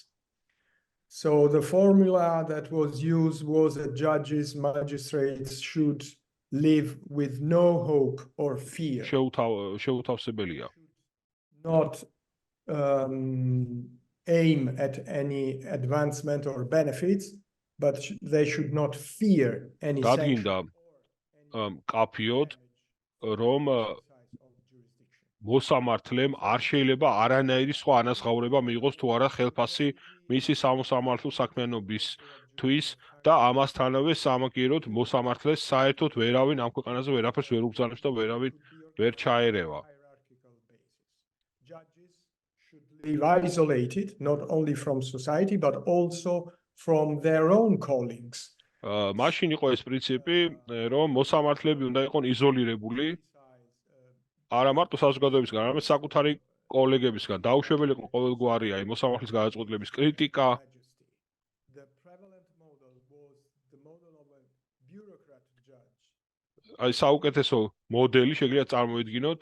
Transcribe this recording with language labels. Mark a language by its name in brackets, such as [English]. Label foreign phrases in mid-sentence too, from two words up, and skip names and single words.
[English] So the formula that was used was that judges, magistrates should live with no hope or fear. Not aim at any advancement or benefits, but they should not fear any sanction. [Georgian] მოსამართლემ არ შეიძლება არანაირი სხვა ანაზღაურება მიიღოს თუ არა ხელფასი მისი სამოსამართლო საქმიანობისთვის და ამასთანავე სამაგიეროდ მოსამართლეს საერთოდ ვერავინ ამ ქვეყანაზე ვერაფერს ვერ უბრძანებს და ვერავინ ვერ ჩაერევა. [English] Judges should live isolated, not only from society, but also from their own callings. [Georgian] მაშინ იყო ეს პრინციპი, რომ მოსამართლეები უნდა იყვნენ იზოლირებული არა მარტო საზოგადოებისგან, არამედ საკუთარი კოლეგებისგან. დაუშვებელი იყო ყოველგვარი აი მოსამართლის გადაწყვეტილების კრიტიკა. აი საუკეთესო მოდელი შეგიძლიათ წარმოვიდგინოთ.